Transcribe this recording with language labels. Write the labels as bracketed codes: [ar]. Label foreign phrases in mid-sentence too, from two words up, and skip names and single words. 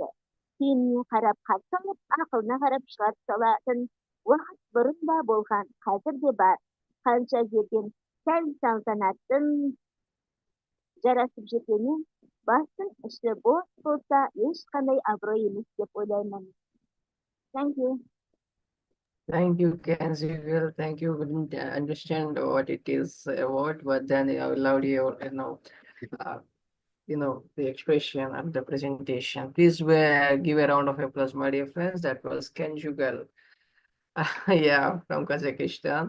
[kk] Кейініне қарап қарсы алып, ақылына қарап шығарып салатын уақыт бұрын да болған, қазір де бар. Қанша жерден сәл салтанаттың жарасып жүргенмен, бастың іші бос болса, ешқандай абырой емес деп ойлаймын. [en] Thank you. Thank you, Kenzie. Well, thank you. Didn't understand what it is about, but then I loved your, the expression and the presentation. Please give a round of applause, my dear friends. That was Kenzie Girl, yeah, from Kazakhstan.